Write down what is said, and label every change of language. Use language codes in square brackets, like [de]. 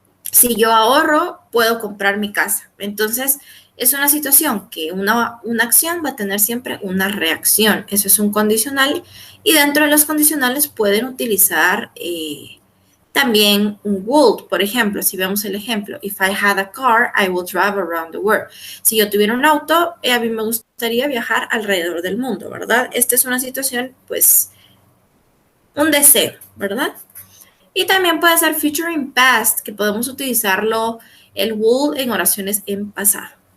[es] Si yo ahorro, puedo comprar mi casa. Entonces, es una situación que una acción va a tener siempre una reacción. Eso es un condicional. Y dentro de los condicionales pueden utilizar también un would. Por ejemplo, si vemos el ejemplo, [en] if I had a car, I would drive around the world. [es] Si yo tuviera un auto, a mí me gustaría viajar alrededor del mundo, ¿verdad? Esta es una situación, pues, un deseo, ¿verdad? Y también puede ser future in past, que podemos utilizarlo el would en oraciones en pasado.